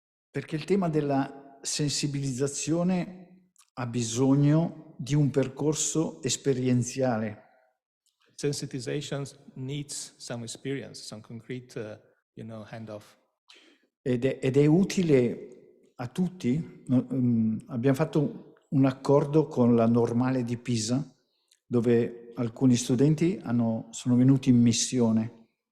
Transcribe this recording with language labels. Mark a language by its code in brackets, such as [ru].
[it] Perché il tema della sensibilizzazione ha bisogno di un percorso esperienziale. [en] Sensitization needs some experience, some concrete, handoff. [it] Ed è utile a tutti. Abbiamo fatto un accordo con la Normale di Pisa, dove alcuni studenti sono venuti in missione.